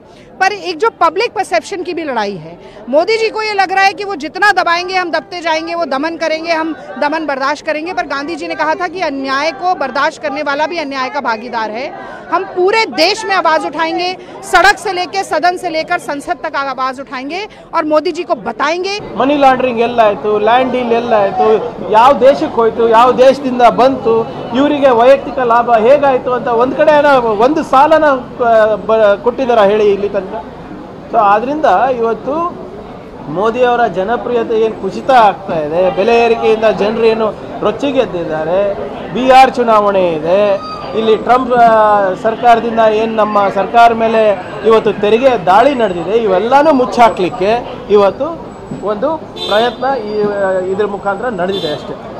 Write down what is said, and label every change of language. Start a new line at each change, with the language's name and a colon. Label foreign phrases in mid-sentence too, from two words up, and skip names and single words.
Hindi: पर एक जो
English: public perception
Hindi: की भी लड़ाई है, मोदी जी को ये लग रहा है कि वो जितना दबाएंगे हम दबते जाएंगे, वो दमन करेंगे, हम दमन बर्दाश्त करेंगे. पर गांधी जी ने कहा था कि अन्याय को बर्दाश्त करने वाला भी अन्याय का भागीदार है. हम पूरे देश में आवाज उठाएंगे, सड़क से लेकर सदन से लेकर संसद तक आवाज उठाएंगे और मोदी जी को बताएंगे.
English: money laundering
Kannada: ಎಲ್ಲ ಆಯ್ತು,
English: land deal
Kannada: ಎಲ್ಲ ಆಯ್ತು, ಯಾವ ದೇಶಕ್ಕೆ ಹೋಯ್ತು, ಯಾವ ದೇಶದಿಂದ ಬಂತು, ಇವರಿಗೆ ವೈಯಕ್ತಿಕ ಲಾಭ ಹೇಗಾಯ್ತು ಅಂತ ಒಂದ್ ಕಡೆ ಒಂದು ಸಾಲನ ಕೊಟ್ಟಿದ್ದಾರ ಹೇಳಿ ಇಲ್ಲಿ ತನಕ. ಸೊ ಆದ್ರಿಂದ ಇವತ್ತು ಮೋದಿಯವರ ಜನಪ್ರಿಯತೆ ಏನು ಕುಸಿತ ಆಗ್ತಾ ಇದೆ, ಬೆಲೆ ಏರಿಕೆಯಿಂದ ಜನರು ಏನು ರೊಚ್ಚಿಗೆದ್ದಿದ್ದಾರೆ, ಬಿಹಾರ್ ಚುನಾವಣೆ ಇದೆ, ಇಲ್ಲಿ ಟ್ರಂಪ್ ಸರ್ಕಾರದಿಂದ ಏನು ನಮ್ಮ ಸರ್ಕಾರ ಮೇಲೆ ಇವತ್ತು ತೆರಿಗೆ ದಾಳಿ ನಡೆದಿದೆ, ಇವೆಲ್ಲನೂ ಮುಚ್ಚಾಕ್ಲಿಕ್ಕೆ ಇವತ್ತು ಒಂದು ಪ್ರಯತ್ನ ಇದ್ರ ಮುಖಾಂತರ ನಡೆದಿದೆ ಅಷ್ಟೇ.